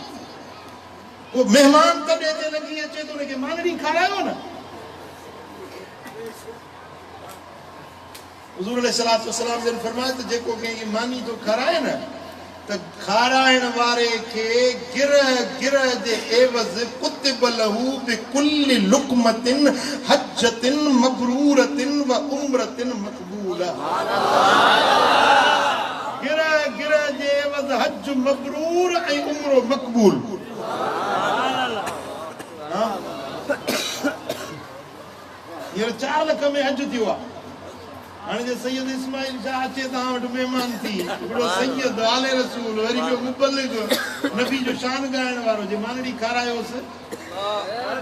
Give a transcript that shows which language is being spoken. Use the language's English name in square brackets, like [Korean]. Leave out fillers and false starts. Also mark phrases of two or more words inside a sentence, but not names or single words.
[Sindhi] को महिमान तॾहिं ते लॻी अचे त हुनखे मांगड़ी खारायो न। हुज़ूर [Arabic] عليه الصلاة والسلام [Sindhi] जन फरमाया त जेको कंहिंखे मानी थो खाराए न त खाराइण वारे खे गिरह गिरह जे एवज़ [Arabic] كتب له بكل لقمة حجة مبرورة وعمرة مقبولة. [Sindhi] गिरह गिरह जे एवज़ हज मबरूर ऐं उम्रो मक़बूल। हींअर 4 लख में हज थियो आहे। हाणे जे सैयद इस्माइल शाह अचे तव्हां वटि महिमान थी, हिकिड़ो सैयद आले रसूल, वरी ॿियो मुबल्लिग, नबी जो शान ॻाइण वारो, जे मानड़ी खारायोसि।